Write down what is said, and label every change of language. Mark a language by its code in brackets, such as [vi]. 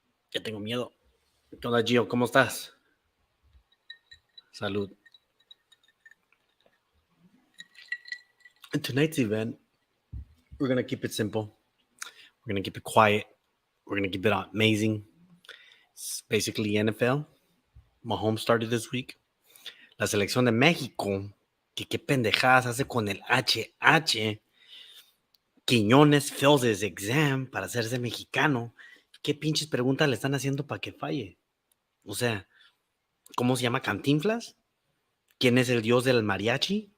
[es] Ya tengo miedo. ¿Qué onda, Gio? ¿Cómo estás? Salud. [en] In tonight's event, we're going to keep it simple. We're going to keep it quiet. We're going to keep it amazing. It's basically NfL. Mahomes started this week. [es] La selección de México, que qué pendejadas hace con el HH. [en] Quiñones fails his exam [es] para hacerse mexicano. ¿Qué pinches preguntas le están haciendo para que falle? O sea, ¿cómo se llama Cantinflas? ¿Quién es el dios del mariachi?